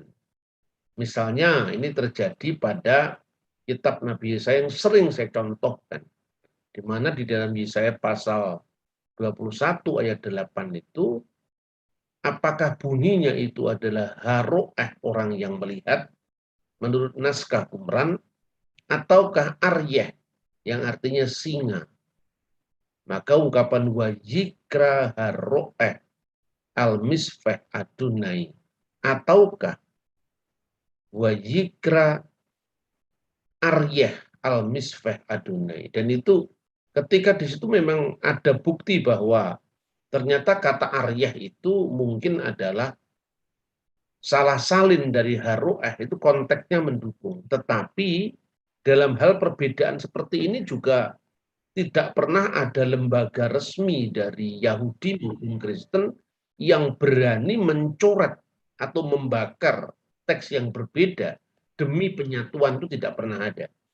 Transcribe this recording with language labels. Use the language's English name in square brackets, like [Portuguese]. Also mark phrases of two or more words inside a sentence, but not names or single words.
[Indonesian] Misalnya ini terjadi pada kitab Nabi Yesaya yang sering saya contohkan, di mana di dalam Yesaya pasal 21 ayat 8 itu, apakah bunyinya itu adalah haroeh orang yang melihat menurut naskah Qumran, ataukah aryeh yang artinya singa. Maka ungkapan [Hebrew] ויקרא הרואה על מצפה אדני, ataukah ויקרא אריה על מצפה אדני. [Indonesian] Dan itu ketika di situ memang ada bukti bahwa ternyata kata aryeh itu mungkin adalah salah salin dari haroeh, itu konteksnya mendukung. Tetapi dalam hal perbedaan seperti ini juga tidak pernah ada lembaga resmi dari Yahudi maupun Kristen yang berani mencoret atau membakar teks yang berbeda demi penyatuan, itu tidak pernah ada.